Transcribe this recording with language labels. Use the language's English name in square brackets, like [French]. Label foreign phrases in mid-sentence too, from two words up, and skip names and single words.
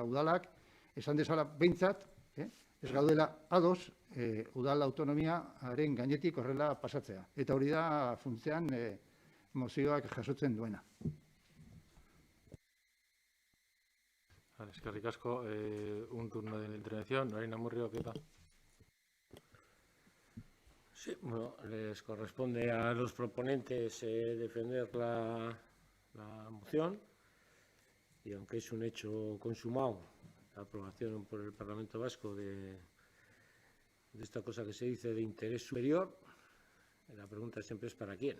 [Basque] Udalak esan dezala behintzat, ez gaudela ados udal autonomiaren gainetik horrela pasatzea. Eta hori da funtzean mozioak jasotzen duena. Eskerrik asko, [Spanish] un turno de intervención. Norina Murrio, ¿qué tal? Sí, bueno, les corresponde a los proponentes defender la moción, y aunque es un hecho consumado, la aprobación por el Parlamento Vasco de esta cosa que se dice de interés superior, la pregunta siempre es ¿para quién?